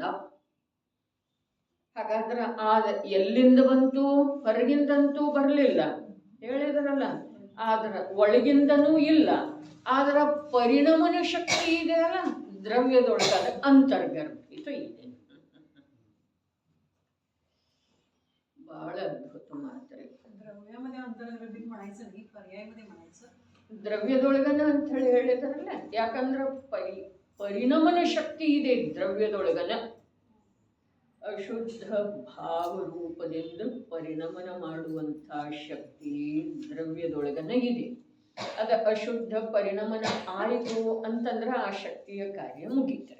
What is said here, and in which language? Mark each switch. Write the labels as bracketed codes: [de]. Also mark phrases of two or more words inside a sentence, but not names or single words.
[kn] ಹಾಗಾದ್ರೆ ಎಲ್ಲಿಂದ ಬಂತು? ಹೊರಗಿಂದಂತೂ ಬರಲಿಲ್ಲ ಹೇಳಿದ್ರಲ್ಲ. ಆದ್ರ ಒಳಗಿಂದನೂ ಇಲ್ಲ. ಆದ್ರ ಪರಿಣಮನ ಶಕ್ತಿ ಇದೆ ಅಲ್ಲ ದ್ರವ್ಯದೊಳಗ, ಅಂತರ್ಗರ್ಭಿತ ಇದೆ. [mr] बहाळ अद्भुत मात्र द्रव्यामध्ये अंतर्गर्भित म्हणायचं नाही, पर्यायामध्ये म्हणायचं. [kn] ದ್ರವ್ಯದೊಳಗನ ಅಂತ ಹೇಳಿದಾರಲ್ಲ. ಯಾಕಂದ್ರೆ ಪರಿಣಮನ ಶಕ್ತಿ ಇದೆ ದ್ರವ್ಯದೊಳಗನ. ಅಶುದ್ಧ ಭಾವ ರೂಪದಿಂದ ಪರಿಣಮನ ಮಾಡುವಂತಹ ಶಕ್ತಿ ದ್ರವ್ಯದೊಳಗನ ಇದೆ. ಅದ ಅಶುದ್ಧ ಪರಿಣಮನ ಆಯಿತು ಅಂತಂದ್ರೆ ಆ ಶಕ್ತಿಯ ಕಾರ್ಯ ಮುಗಿತಾರೆ.